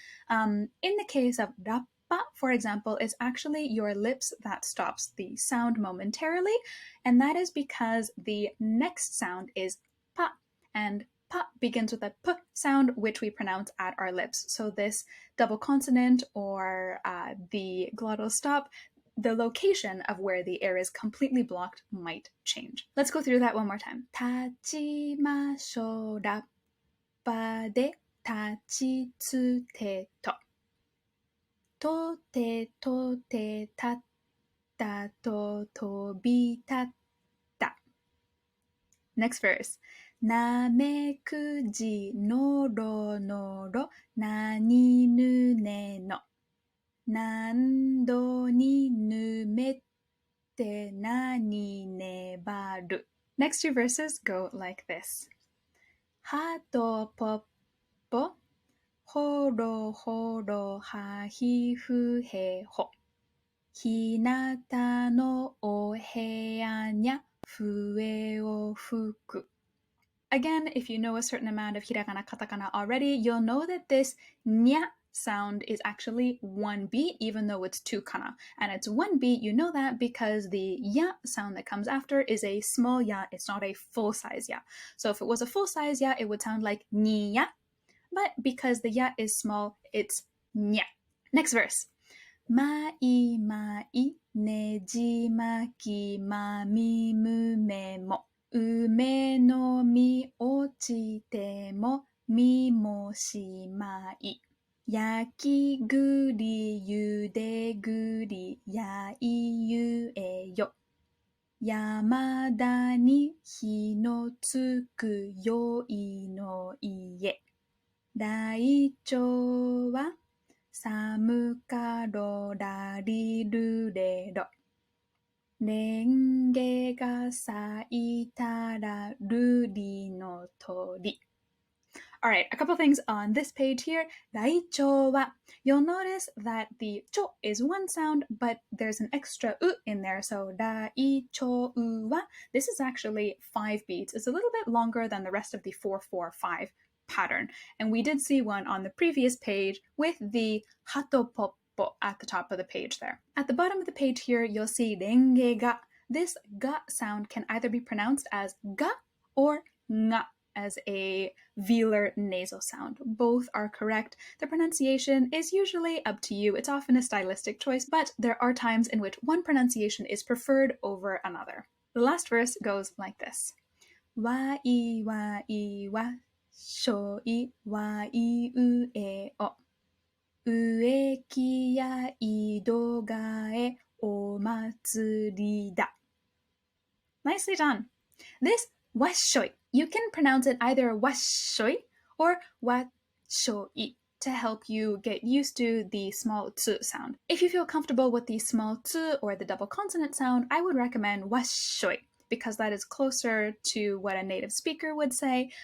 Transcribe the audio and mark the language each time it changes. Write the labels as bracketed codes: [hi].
[en] In the case of rappa, for example, it's actually your lips that stops the sound momentarily, and that is because the next sound is pa, and pa begins with a p sound, which we pronounce at our lips. So this double consonant or the glottal stop, the location of where the air is completely blocked might change. Let's go through that one more time. [ja] 立ちましょうラッパで立ちつてと。とてとて立ったと飛び立った。 [en] Next verse. [ja] なめくじのろのろなにぬねの。何度にぬめてなに粘る。 [en] Next two verses go like this. [ja] はとぽっぽほろほろはひふへほ。ひなたのお部屋にゃ笛を吹く。 [en] Again, if you know a certain amount of hiragana, katakana already, you'll know that this nya sound is actually one beat, even though it's two kana. And it's one beat, you know that because the ya sound that comes after is a small ya, it's not a full-size ya. So if it was a full-size ya, it would sound like ni ya. But because the ya is small, it's nya. Next verse. [ja] まいまいねじまきまみむめも。梅の実落ちても実もしまい。焼き栗ゆで栗やいゆえよ。山田に火のつくよいの家。ライチョウは寒かろらりるれろ。レンゲが咲いたらルリの鳥。 [en] Alright, a couple things on this page here. ライチョウは You'll notice that the チョ is one sound, but there's an extra う in there. So ライチョウは This is actually 5 beats. It's a little bit longer than the rest of the 4-4-5 pattern. And we did see one on the previous page with the hatopoppo at the top of the page there. At the bottom of the page here, you'll see renge ga. This ga sound can either be pronounced as ga or nga as a velar nasal sound. Both are correct. The pronunciation is usually up to you. It's often a stylistic choice, but there are times in which one pronunciation is preferred over another. The last verse goes like this. [ja] Wa I wa I wa sho I wa I u e o. 植木や井戸替えお祭りだ。 [en] Nicely done. This washoi, you can pronounce it either washoi or washoi to help you get used to the small tsu sound. If you feel comfortable with the small tsu or the double consonant sound, I would recommend washoi, because that is closer to what a native speaker would say.